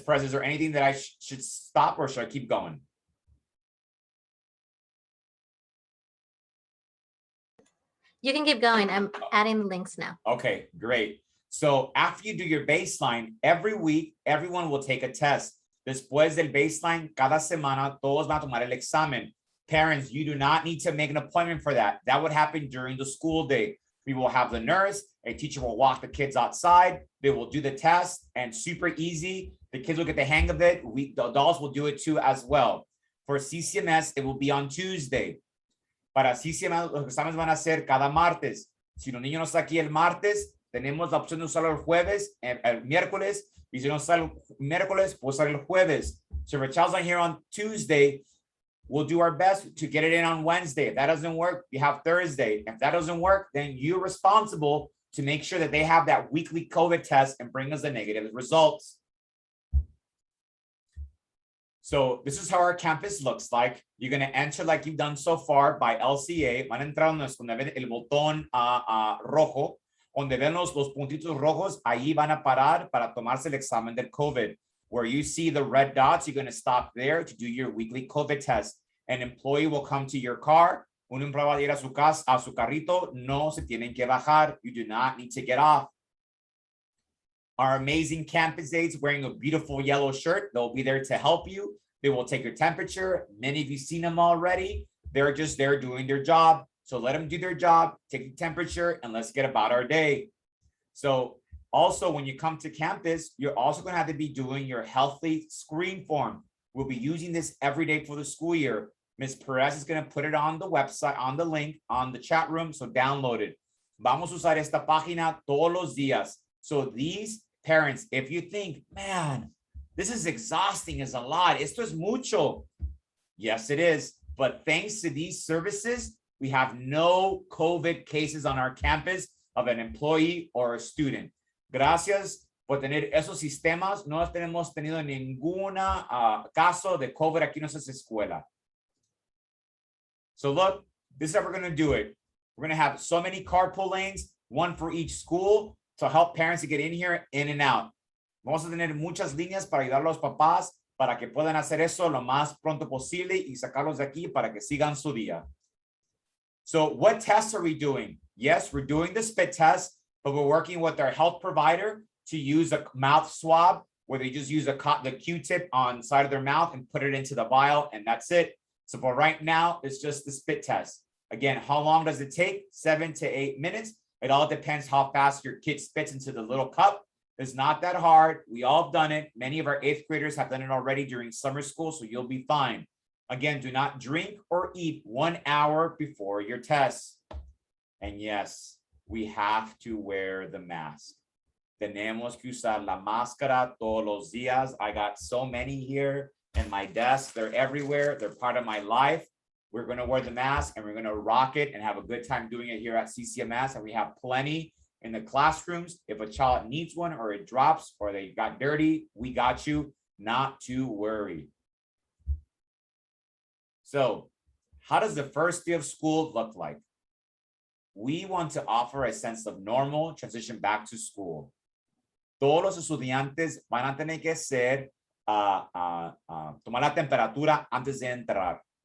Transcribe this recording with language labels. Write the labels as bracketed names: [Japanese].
[English] Perez, is there anything that I should stop or should I keep going? You can keep going. I'm adding the links now. Okay, great. So after you do your baseline, every week, everyone will take a test. [Spanish] Después del baseline, cada semana, todos van a tomar el examen. [English] Parents, you do not need to make an appointment for that. That would happen during the school day. We will have the nurse, a teacher will walk the kids outside. They will do the test and super easy. The kids will get the hang of it. The adults will do it too as well. For CCMS, it will be on Tuesday. [Spanish] Para CCMS, los exámenes van a ser cada martes. Si los niños no están aquí el martes, tenemos la opción de usarlo el jueves, el miércoles. Y si no está el miércoles, puedo usar el jueves. [English] So if your child's not here on Tuesday, we'll do our best to get it in on Wednesday. If that doesn't work, you have Thursday. If that doesn't work, then you're responsible to make sure that they have that weekly COVID test and bring us the negative results. So this is how our campus looks like. You're going to enter like you've done so far by LCA. [Spanish] Van a entrar donde ven el botón rojo, donde ven los puntitos rojos, ahí van a parar para tomarse el examen del COVID. [English] Where you see the red dots, you're going to stop there to do your weekly COVID test. An employee will come to your car. [Spanish] Un empleado va a ir a su casa, a su carrito. No se tienen que bajar. [English] You do not need to get off. Our amazing campus aides wearing a beautiful yellow shirt. They'll be there to help you. They will take your temperature. Many of you seen them already. They're just there doing their job. So let them do their job, take the temperature, and let's get about our day. So also, when you come to campus, you're also going to have to be doing your healthy screen form. We'll be using this every day for the school year. Ms. Perez is going to put it on the website, on the link, on the chat room, so download it. [Spanish] Vamos a usar esta página todos los días. [English] So these parents, if you think, man, this is exhausting, is a lot, [Spanish] esto es mucho. [English] Yes, it is. But thanks to these services, we have no COVID cases on our campus of an employee or a student. [Spanish] Gracias por tener esos sistemas. No tenemos tenido ninguna caso de COVID aquí en nuestra escuela. [English] So look, this is how we're going to do it. We're going to have so many carpool lanes, one for each school, to help parents to get in here, in and out. [Spanish] Vamos a tener muchas líneas para ayudar a los papás para que puedan hacer eso lo más pronto posible y sacarlos de aquí para que sigan su día. [English] So what tests are we doing? Yes, we're doing the spit test, but we're working with our health provider to use a mouth swab where they just use the Q-tip on the side of their mouth and put it into the vial, and that's it. So for right now, it's just the spit test. Again, how long does it take? 7 to 8 minutes. It all depends how fast your kid spits into the little cup. It's not that hard. We all have done it. Many of our 8th graders have done it already during summer school, so you'll be fine. Again, do not drink or eat 1 hour before your test. And yes, we have to wear the mask. [Spanish] Tenemos que usar la máscara todos los días. [English] I got so many here in my desk. They're everywhere. They're part of my life. We're going to wear the mask and we're going to rock it and have a good time doing it here at CCMS. And we have plenty in the classrooms. If a child needs one or it drops or they got dirty, we got you. Not to worry. So how does the first day of school look like? We want to offer a sense of normal transition back to school. [Spanish] todos los estudiantes van a tener que tomar la temperatura antes de entrar.